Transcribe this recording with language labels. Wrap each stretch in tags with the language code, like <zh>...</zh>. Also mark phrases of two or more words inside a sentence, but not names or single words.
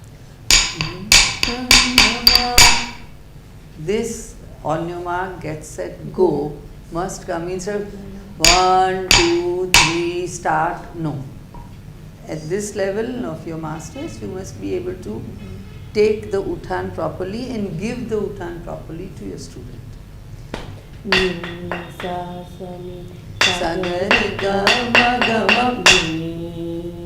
<en>This on your mark, get set, go must come instead of 1, 2, 3, start. No. At this level of your masters, you must be able to take the uthan properly and give the uthan properly to your student. Sa ga ri ga ma ga ma ni</en>